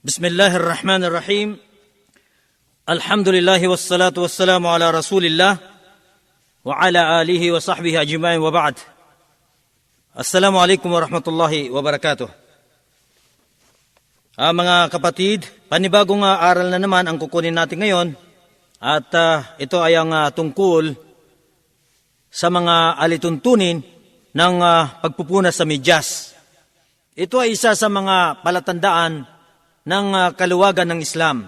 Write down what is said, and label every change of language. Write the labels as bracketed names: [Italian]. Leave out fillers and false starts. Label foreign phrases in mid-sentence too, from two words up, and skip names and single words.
[Arabic] بسم الله الرحمن الرحيم. الحمد لله والصلاة والسلام على رسول الله وعلى آله وصحبه أجمعين وبعد. السلام عليكم ورحمة الله وبركاته. [Filipino] Mga kapatid, panibagong aral na naman ang kukunin natin ngayon at ito ay ang tungkol sa mga alituntunin ng pagpupunas sa medyas. Ito ay isa sa mga palatandaan ng kaluwagan ng Islam.